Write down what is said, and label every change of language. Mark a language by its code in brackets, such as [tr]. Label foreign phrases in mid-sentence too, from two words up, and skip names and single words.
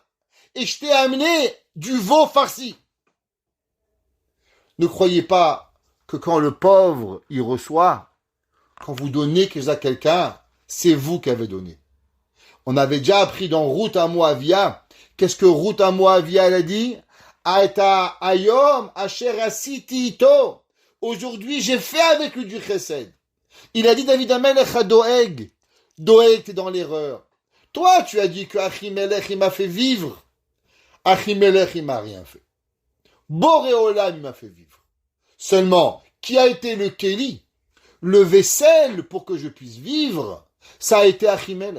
[fr] Et je t'ai amené du veau farci. Ne croyez pas que quand le pauvre y reçoit, quand vous donnez quelque chose à quelqu'un, c'est vous qui avez donné. On avait déjà appris dans Ruth à Moavia. Qu'est-ce que Ruth à Moavia, elle a dit? [he] עתה היום אשר עשיתי איתו. [fr] Aujourd'hui, j'ai fait avec lui du chesed. Il a dit David Amelech à Doeg. Doeg, t'es dans l'erreur. Toi, tu as dit que Achimelech, il m'a fait vivre. Achimelech, il m'a rien fait. [he] בורא עולם, [fr] il m'a fait vivre. Seulement, qui a été le Kéli, le vaisselle pour que je puisse vivre, ça a été Achimelech.